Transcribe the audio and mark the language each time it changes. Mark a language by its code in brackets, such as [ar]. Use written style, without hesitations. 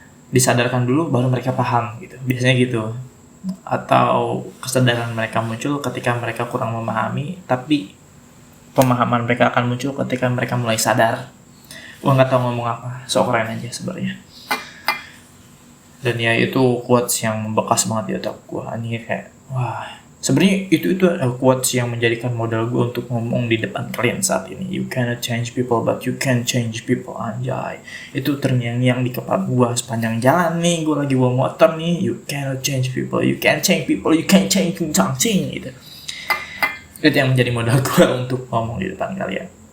[id] Disadarkan dulu baru mereka paham gitu, biasanya gitu. Atau kesadaran mereka muncul ketika mereka kurang memahami, tapi pemahaman mereka akan muncul ketika mereka mulai sadar. Gua nggak tahu ngomong apa, so keren aja sebenarnya. Dan ya itu quotes yang membekas banget di otak gua. Ini kayak wah, sebenarnya itu quotes yang menjadikan modal gua untuk ngomong di depan kalian saat ini. [en] You cannot change people, but you can change people, anjay. [id] Itu terngiang-ngiang di kepala gua sepanjang jalan nih, gua lagi bawa motor nih. [en] You cannot change people, you can change people, you can change something gitu. [id] Itu yang menjadi modal gua untuk ngomong di depan kalian.